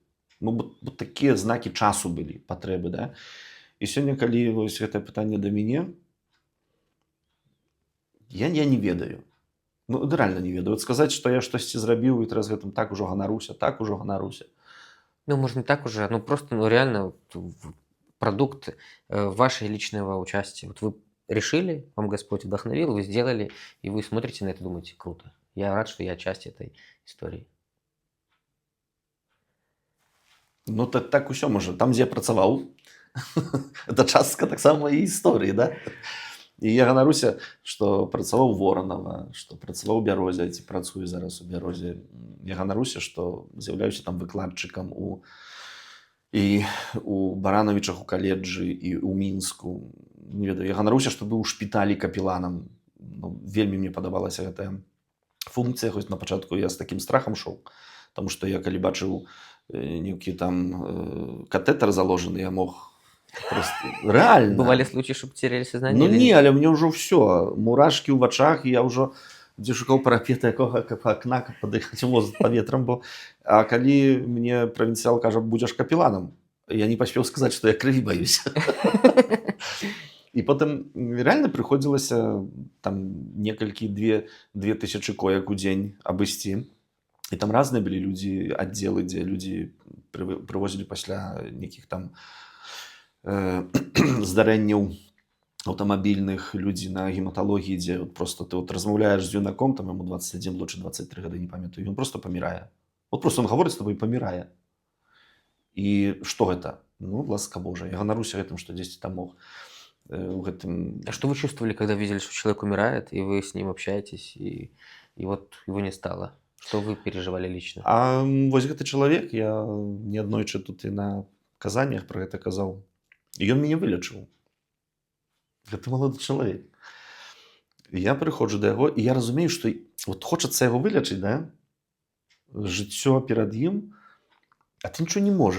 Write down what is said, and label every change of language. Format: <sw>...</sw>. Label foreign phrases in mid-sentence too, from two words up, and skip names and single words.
<be>Ну, бо такія знакі часу былі, патрэбы, да? І сёння, калі вось гэтае пытанне да мяне, я не ведаю. Ну, рэальна не ведаю. От сказаць, што я штосьці зрабіў, і зараз гэтым так ужо ганаруся.</be> <ru>Ну, может, не так уже, ну, просто, ну, реально продукт вашего личного участия. Вот вы решили, вам Господь вдохновил, вы сделали, и вы смотрите на это и думаете, круто. Я рад, что я часть этой истории.</ru> <be>Ну, так усё можа. Там, дзе я працаваў, это частка таксама і гісторыі, да? І я ганаруся, што працаваў Воранава, што працаваў у Бярозе, ці працую зараз у Бярозе. Я ганаруся, што з'яўляюся там выкладчыкам у Баранавічах у каледжы і ў Мінску. Не ведаю, я ганаруся, што быў у шпіталі капеланам. Ну, вельмі мне падабалася гэтая функцыя, хоць на пачатку я з такім страхам шоў, таму што я калі бачыў нейкі там катетер заложены, я мог просто рэальна.</be> <ru>Бывали случаи, что потеряли сознание?</ru> <be>Ну не, але мне ўжо ўсё, мурашкі ў вачах, і я ўжо дзе шукаў парапета якога каб акна, каб падыхаць воздух паветрам, бо а калі мне правінцыял кажа, будзеш капеланам, я не паспеў сказаць, што я крыві баюся. І потым рэальна прыходзілася там некалькі 2000 коек у дзень абысці. І там разныя былі людзі, аддзелы, дзе людзі прывозілі пасля нейкіх там здарэнняў аўтамабільных, людзі на гематалогіі, дзе просто ты размаўляеш з юнаком, там яму 21, лучше 23 гады, не памятаю, ён просто памірае.</be> <ru>Вот просто он</ru> <be>гаворыць з табой і памірае. І што гэта? Ну, ласка Божая. Я ганаруся гэтым, што дзесьці там мог у гэтым...</be> <ru>А что вы чувствовали, когда видели, что человек умирает, и вы с ним общаетесь, и вот его не стало? Что вы переживали лично?</ru> <be>А вось гэты чалавек, я неаднойчы тут і на казаннях пра гэта казаў, і ён мяне вылечыў. Гэта малады чалавек. Я прыходжу да яго, і я разумею, што вот хочацца яго вылечыць, да? Жыццё перад ім, а ты нічого не можаш.</be>